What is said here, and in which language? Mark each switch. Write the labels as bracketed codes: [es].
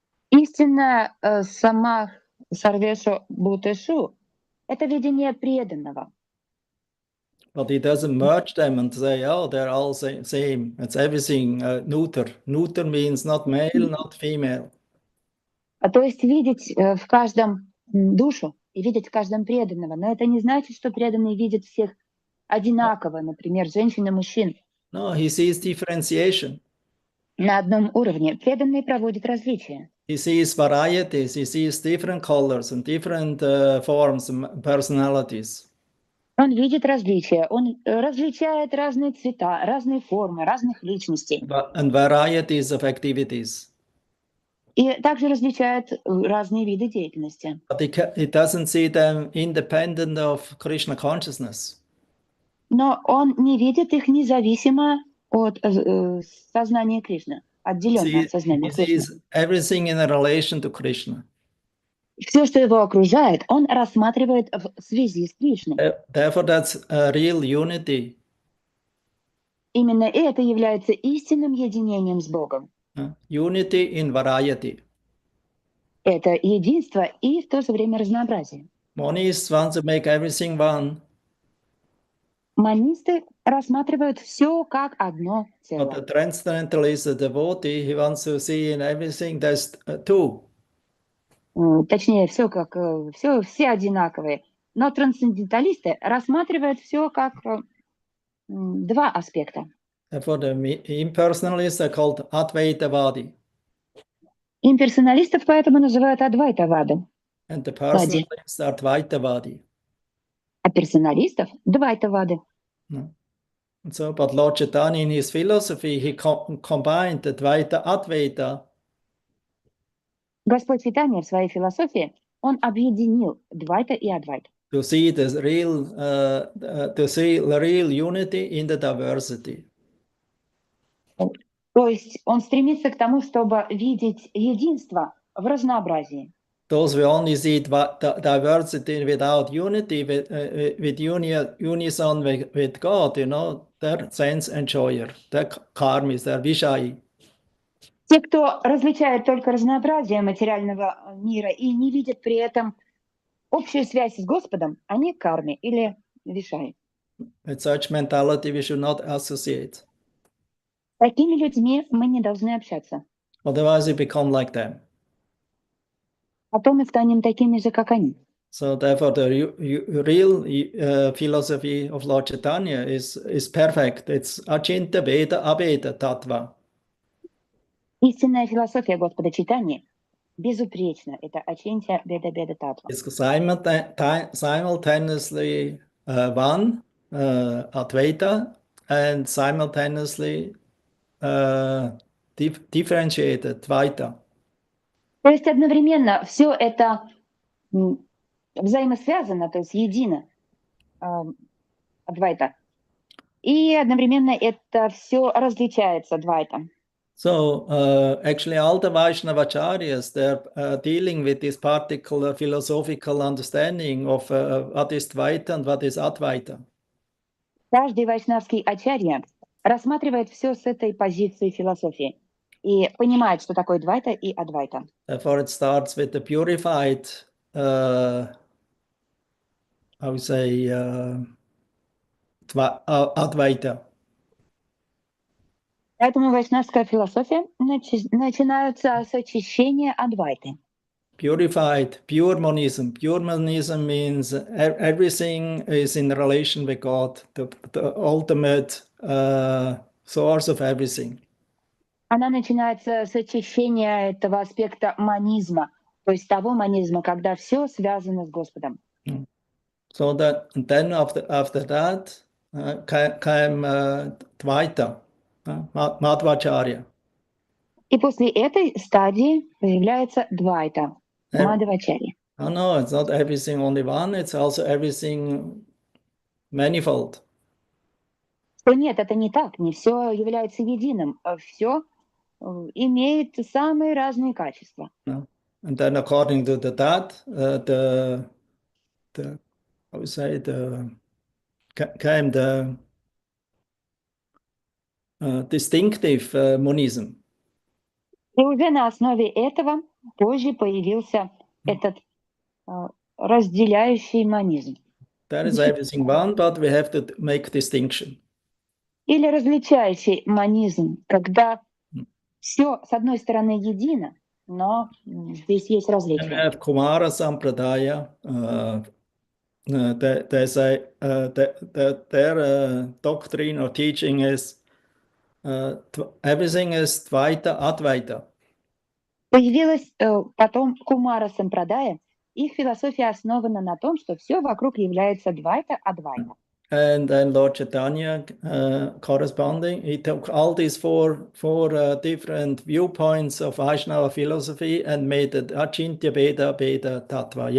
[ru] Истинная сама Сарвешу Бутешу — это видение преданного. [en] But he doesn't merge them and say, oh, they're all same. It's everything neuter. Neuter means not male, not female. [ru] То есть видеть в каждом душу и видеть в каждом преданного. Но это не значит, что преданный видит всех одинаково, например, женщин и мужчин. [en] No, he sees differentiation. [ru] На одном уровне. Преданный проводит различия. [en] He sees varieties. He sees different colors and different forms and personalities. [ru] Он видит различия, он различает разные цвета, разные формы, разных личностей. [en] And varieties of activities. [ru] И также различает разные виды деятельности. [en] But he doesn't see them independent of Krishna consciousness. [ru] Но он не видит их независимо от сознания Кришны, отделенно от сознания [en] He [ru] Кришны. [en] sees everything in a relation to Krishna. [ru] Все, что его окружает, он рассматривает в связи с Кришной. [en] Therefore, that's a real unity. [ru] Именно это является истинным единением с Богом. [en] Unity in variety. [ru] Это единство и в то же время разнообразие. [en] Monists want to make everything one. [ru] Монисты рассматривают все как одно [en] But [ru] целое. [en] the transcendentalist, the devotee, he wants to see in everything there's two. [ru] Точнее, все как все одинаковые. Но трансценденталисты рассматривают все как два аспекта. [en] Therefore, the impersonalists are called Advaitavadi. [ru] Имперсоналистов поэтому называют адвайтавады, [en] And the personalists are Dvaitavadi. [ru] а персоналистов — двайтавады. [en] And so, but Lord Chaitanya in his philosophy, he combined the Dvaita Advaita. [ru] Господь Чайтанья в своей философии, он объединил двайта и адвайта. [en] To see the real unity in the diversity. [ru] То есть он стремится к тому, чтобы видеть единство в разнообразии. [en] Those who only see diversity without unity, with unison with God, you know, they're sense enjoyer, they're karmis, they're vishai. [ru] Те, кто различает только разнообразие материального мира и не видит при этом общую связь с Господом, они карми или вишаи. [en] With such mentality we should not associate. [ru] С такими людьми мы не должны общаться. [en] Otherwise we become like them. [ru] Потом мы станем такими же, как они. [en] So therefore the real philosophy of Lord Chaitanya is perfect. It's Achinta Veda Abeda Tattva. [ru] Истинная философия Господа Чайтаньи безупречна. Это ачинтя беда татва. [en] It's simultaneously one, Advaita, and simultaneously differentiated, Dvaita. [ru] То есть одновременно все это взаимосвязано, то есть едино, адвайта. И одновременно это все различается двайта. [en] So actually all the Vaishnavacharyas, they're dealing with this particular philosophical understanding of what is Dvaita and what is Advaita. [ru] Каждый вайшнавский ачарья рассматривает все с этой позиции философии и понимает, что такое двайта и адвайта. [en] Therefore it starts with the purified, I would say, Advaita. [ru] Поэтому вайшнавская философия начинается с очищения адвайты. [en] Purified, pure monism. Pure monism means everything is in relation with God, the ultimate source of everything. [ru] Она начинается с очищения этого аспекта монизма, то есть того монизма, когда все связано с Господом. [en] So that and then after that came Dvaita, Madhvacharya. [ru] И после этой стадии появляется двайта, Мадхвачарья. [en] Oh no, it's not everything only one, it's also everything manifold. [ru] Что нет, это не так, не все является единым, а все имеет самые разные качества. [en] No. And then according to that, I would say came the distinctive monism. [ru] И уже на основе этого позже появился этот разделяющий монизм. [en] That is everything one, but we have to make distinction. [ru] Или различающий монизм, когда все с одной стороны едино, но здесь есть [en] And we [ru] различия. [en] have Kumara Sampradaya. They say that their doctrine or teaching is everything is Dvaita, Advaita. [ru] Появилась потом Кумара Сампрадая. Их философия основана на том, что все вокруг является двайта-адвайта. [en] And then Lord Chaitanya corresponding, he took all these four different viewpoints of Vaishnava philosophy and made it Achintya Beda Beda Tattva.